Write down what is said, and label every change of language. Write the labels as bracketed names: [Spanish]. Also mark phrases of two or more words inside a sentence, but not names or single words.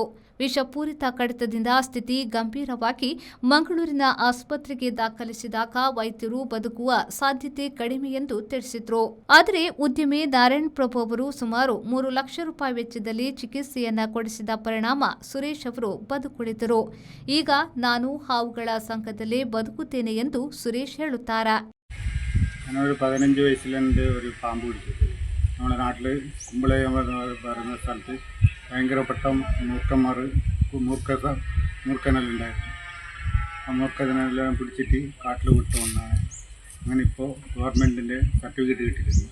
[Kannada] ವಿಷಪೂರಿತ ಕಡಿತದಿಂದ ಸ್ಥಿತಿ ಗಂಭೀರವಾಗಿ ಮಂಗಳೂರಿನ ಆಸ್ಪತ್ರೆಗೆ ದಾಖಲಿಸಿದಾಗ ವೈದ್ಯರು ಬದುಕುವ ಸಾಧ್ಯತೆ ಕಡಿಮೆ ಎಂದು ತಿಳಿಸಿದ್ರು. ಆದರೆ ಉದ್ಯಮಿ ನಾರಾಯಣ್ ಪ್ರಭು ಅವರು ಸುಮಾರು 3 ಲಕ್ಷ ರೂಪಾಯಿ ವೆಚ್ಚದಲ್ಲಿ ಚಿಕಿತ್ಸೆಯನ್ನ ಕೊಡಿಸಿದ ಪರಿಣಾಮ ಸುರೇಶ್ ಅವರು ಬದುಕುಳಿದರು. ಈಗ ನಾನು ಹಾವುಗಳ ಸಂಘದಲ್ಲಿ ಬದುಕುತ್ತೇನೆ ಎಂದು ಸುರೇಶ್ ಹೇಳುತ್ತಾರೆ. [Malayalam] 15 വയസ്സിലുണ്ട് ഒരു പാമ്പ് പിടിച്ചത്. നമ്മുടെ നാട്ടിൽ കുമ്പള പറയുന്ന സ്ഥലത്ത് ഭയങ്കരപ്പെട്ട മൂർക്കനെല്ലുണ്ടായിരുന്നു. ആ മൂർക്കനെല്ലാം പിടിച്ചിട്ട് കാട്ടിൽ വിട്ടുകൊണ്ടാണ്. അങ്ങനെ ഇപ്പോൾ ഗവൺമെൻറ്റിൻ്റെ സർട്ടിഫിക്കറ്റ് കിട്ടിയിട്ടുണ്ട്.